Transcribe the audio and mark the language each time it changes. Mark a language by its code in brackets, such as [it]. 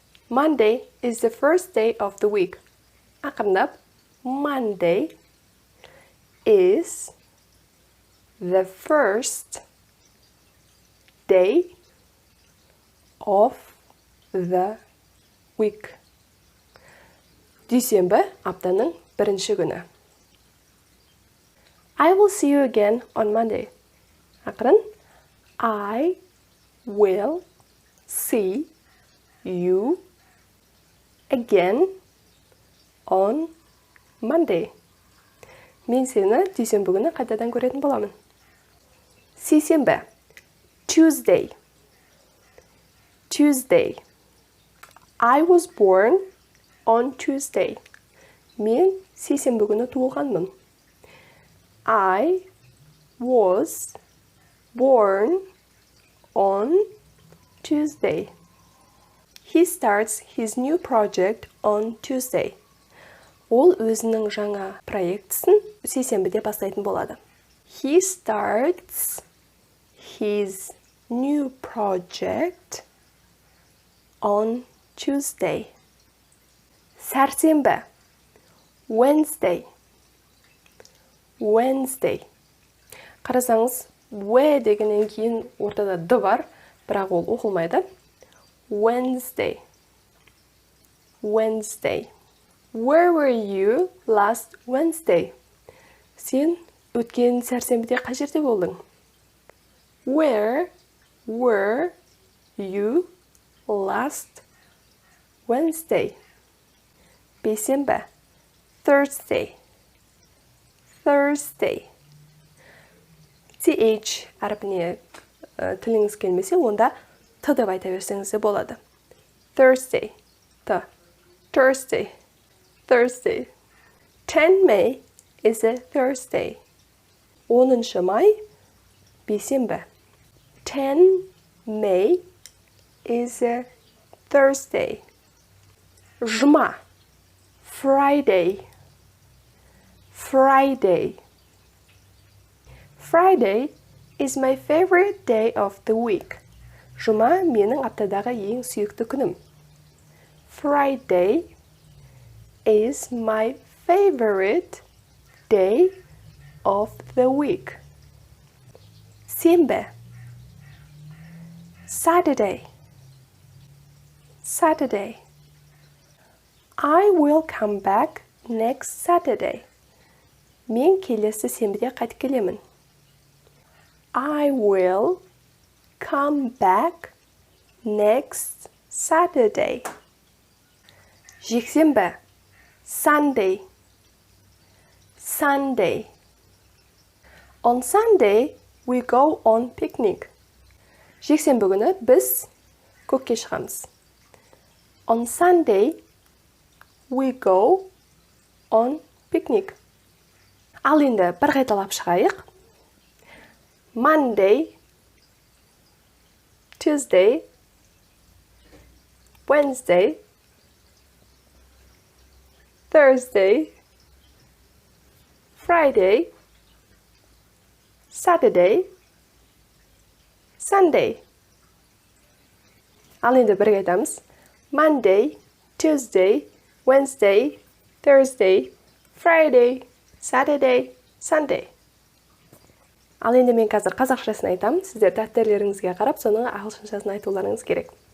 [en] Monday is the first day of the week. [kk] Ақырындап. [en] Monday is the first day of the week. [kk] Дүйсенбі аптаның бірінші күні. [en] I will see you again on Monday. [kk] Ақырын. [en] I will see you again on Monday. [kk] Мен сені дүйсенбі күні қайтадан көретін боламын. [en] Сейсенбі. Tuesday. Tuesday. I was born on Tuesday. [kk] Мен сейсенбі күні туылғанмын. [en] I was born on Tuesday. He starts his new project on Tuesday. [kk] Ол өзінің жаңа проектісін сейсенбіде бастайтын болады. [en] He starts his new project on Tuesday. Сәрсенбі. Wednesday. Wednesday. [kk] Қарасаңыз, we дегеннен кейін ортада д бар, бірақ ол оқылмайды. [en] Wednesday. Wednesday. Where were you last Wednesday? [kk] Сен өткен сәрсенбіде қай жерде болдың? [en] Where were you last Wednesday? Бейсенбі. Thursday. Thursday. [kk] TH әрпіне тіліңіз келмесе, онда Т деп айта берсеңіз де болады. [en] Thursday. Т. Thursday. Thursday. 10 May is a Thursday. [kk] 10 май бейсенбі. [en] 10 May is a Thursday. Жұма. Friday. Friday. Friday is my favorite day of the week. [kk] Жұма менің аптадағы ең сүйікті күнім. [en] Friday is my favorite day of the week. [kk] Сенбі. [en] Saturday. Saturday. I will come back next Saturday. [kk] Мен келесі сенбіде қайтып келемін. [en] I will come back next Saturday. Жексенбі. Sunday. Sunday. On Sunday, we go on picnic. [kk] Жексенбі күні біз көкке шығамыз. [en] On Sunday, we go on picnic. [kk] Ал енді бір қайталап шығайық. [en] Monday, Tuesday, Wednesday, Thursday, Friday, Saturday, Sunday. [kk] Ал енді бірге айтамыз. [en] Monday, Tuesday, Wednesday, Thursday, Friday, Saturday, Sunday. [kk] Ал енді мен қазір қазақшасын айтамын. Сіздер дәптерлеріңізге қарап, соның ағылшыншасын айтуларыңыз керек.